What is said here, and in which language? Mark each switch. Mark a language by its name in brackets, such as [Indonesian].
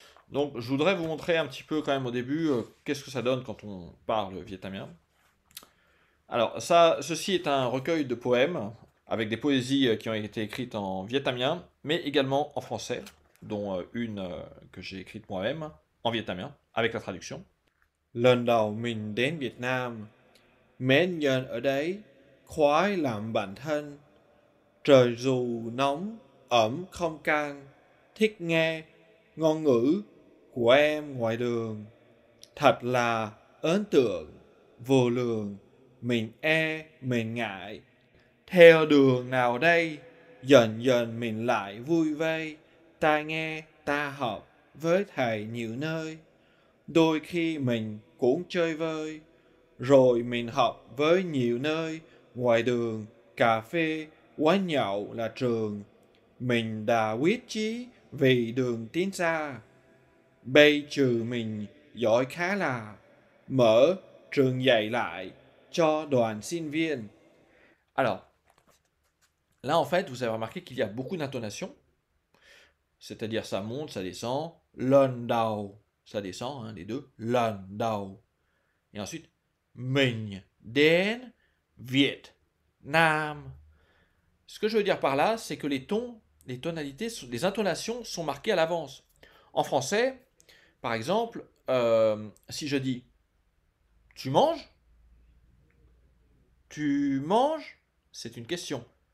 [French] Donc je voudrais vous montrer un petit peu quand même au début qu'est-ce que ça donne quand on parle vietnamien. Alors ceci est un recueil de poèmes avec des poésies qui ont été écrites en vietnamien, mais également en français, dont une que j'ai écrite moi-même en vietnamien, avec la traduction. [Vietnamese] Lần đầu mình đến Việt Nam, mến nhân ở đấy, khoái làm bạn thân. Trời dù nóng, ẩm không can, thích nghe ngôn ngữ của em ngoài đường. Thật là ấn tượng, vô lường, mình mình ngại. Theo đường nào đây, dần dần mình lại vui vây. Ta nghe, ta học với thầy nhiều nơi. Đôi khi mình cũng chơi vơi. Rồi mình học với nhiều nơi. Ngoài đường, cà phê, quán nhậu là trường. Mình đã quyết chí vì đường tiến xa. Bây trừ mình giỏi khá là. Mở trường dạy lại cho đoàn sinh viên. [French] Alors, là en fait, vous avez remarqué qu'il y a beaucoup d'intonations. C'est-à-dire ça monte, ça descend. [Vietnamese] Lần đầu, [French] ça descend, hein, les deux. Lần đầu. Et ensuite, [Vietnamese] mình đến Việt Nam. [French] Ce que je veux dire par là, c'est que les tons, les tonalités, les intonations sont marquées à l'avance. En français, par exemple, si je dis tu manges, c'est une question.